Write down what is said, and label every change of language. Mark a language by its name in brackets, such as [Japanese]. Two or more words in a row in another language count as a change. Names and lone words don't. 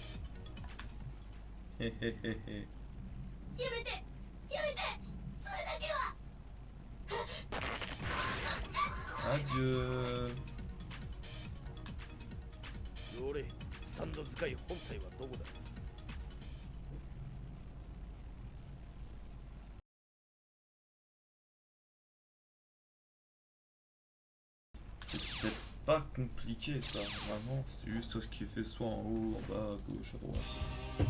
[Japanese] Hé hé hé hé. やめてやめて、それだけは。 [French] Adieu. [Japanese] ヨレ、スタンド使い本体はどこだ？ [French] C'était pas compliqué ça, vraiment, c'était juste ce qui fait soit en haut, en bas, à gauche, à droite.